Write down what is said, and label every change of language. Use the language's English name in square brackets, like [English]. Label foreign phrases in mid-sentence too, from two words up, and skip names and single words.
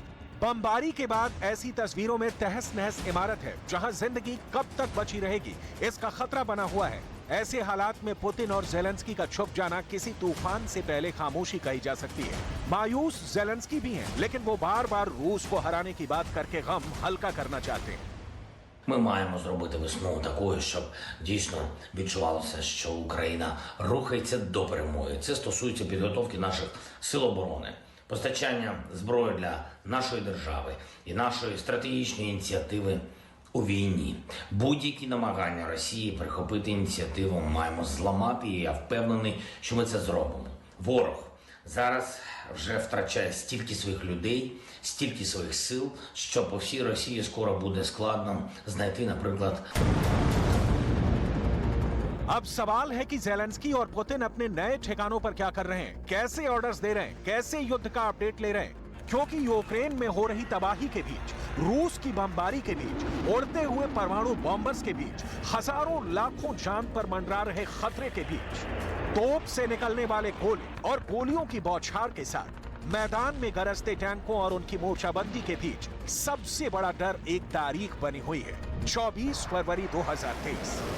[Hindi] बमबारी के बाद ऐसी तस्वीरों में तहस नहस इमारत है जहां जिंदगी कब तक बची रहेगी, इसका खतरा बना हुआ है। ऐसे हालात में पुतिन और जेलेंस्की का छुप जाना किसी तूफान से पहले खामोशी कही जा सकती है। मायूस जेलेंस्की भी हैं, लेकिन वो बार बार रूस को हराने की बात करके गम हल्का करना चाहते हैं। [Ukrainian] Ми маємо зробити весну такою, щоб дійсно відчувалося, що Україна рухається до перемоги. Це стосується підготовки наших сил оборони, постачання зброї для нашої держави і нашої стратегічної ініціативи у війні. Будь-які намагання Росії прихопити ініціативу маємо зламати, і я впевнений, що ми це зробимо. Ворог зараз вже втрачає стільки своїх людей, стільки своїх сил, що по всій Росії скоро буде складно знайти, наприклад. [Hindi] अब सवाल है कि जेलेंस्की और पुतिन अपने नए ठिकानों पर क्या कर रहे हैं, कैसे ऑर्डर्स दे रहे हैं, कैसे युद्ध का अपडेट ले रहे हैं। क्योंकि यूक्रेन में हो रही तबाही के बीच, रूस की बमबारी के बीच, उड़ते हुए परमाणु बॉम्बर्स के बीच, हजारों लाखों जान पर मंडरा रहे खतरे के बीच, तोप से निकलने वाले गोले और गोलियों की बौछार के साथ मैदान में गरजते टैंकों और उनकी मोर्चाबंदी के बीच सबसे बड़ा डर एक तारीख बनी हुई है, 24 फरवरी 2023।